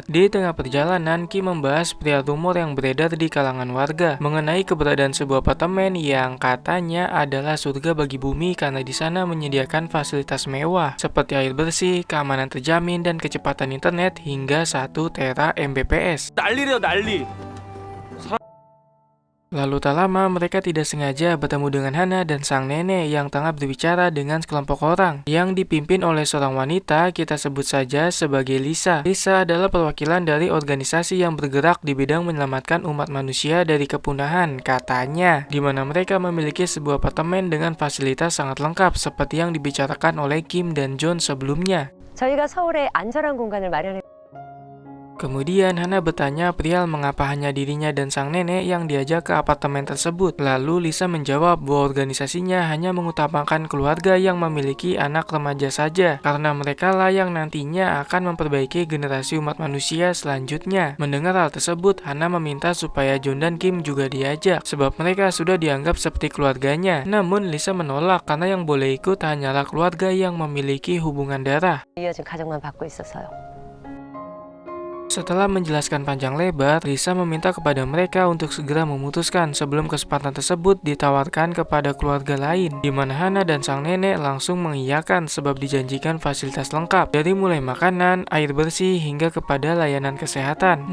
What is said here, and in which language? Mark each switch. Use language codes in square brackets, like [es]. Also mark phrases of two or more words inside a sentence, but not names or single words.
[id] Di tengah perjalanan, Kim membahas perihal rumor yang beredar di kalangan warga mengenai keberadaan sebuah apartemen yang katanya adalah surga bagi bumi karena di sana menyediakan fasilitas mewah seperti air bersih, keamanan terjamin, dan kecepatan internet hingga 1 tera Mbps. [ko] 난리래요, 난리. [id] Lalu tak lama mereka tidak sengaja bertemu dengan Hana dan sang nenek yang tengah berbicara dengan sekelompok orang yang dipimpin oleh seorang wanita, kita sebut saja sebagai Lisa. Lisa adalah perwakilan dari organisasi yang bergerak di bidang menyelamatkan umat manusia dari kepunahan, katanya, di mana mereka memiliki sebuah apartemen dengan fasilitas sangat lengkap seperti yang dibicarakan oleh Kim dan John sebelumnya. [ko] 저희가 서울에 안전한 공간을 마련해 [id] Kemudian Hana bertanya perihal mengapa hanya dirinya dan sang nenek yang diajak ke apartemen tersebut. Lalu Lisa menjawab bahwa organisasinya hanya mengutamakan keluarga yang memiliki anak remaja saja, karena mereka lah yang nantinya akan memperbaiki generasi umat manusia selanjutnya. Mendengar hal tersebut, Hana meminta supaya John dan Kim juga diajak, sebab mereka sudah dianggap seperti keluarganya. Namun Lisa menolak karena yang boleh ikut hanyalah keluarga yang memiliki hubungan darah. [ko] 이어진 가정만 받고 있어서요. [id] Setelah menjelaskan panjang lebar, Lisa meminta kepada mereka untuk segera memutuskan sebelum kesempatan tersebut ditawarkan kepada keluarga lain, di mana Hana dan sang nenek langsung mengiyakan sebab dijanjikan fasilitas lengkap, dari mulai makanan, air bersih, hingga kepada layanan kesehatan.